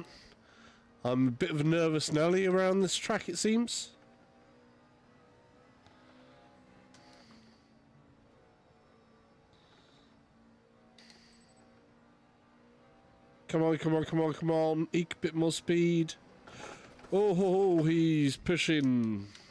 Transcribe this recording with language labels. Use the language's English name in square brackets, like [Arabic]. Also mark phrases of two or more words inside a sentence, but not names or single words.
[English] I'm a bit of a nervous Nelly around this track, it seems. Come on, come on, come on, come on. Eke a bit more speed. Oh, ho, ho, he's pushing.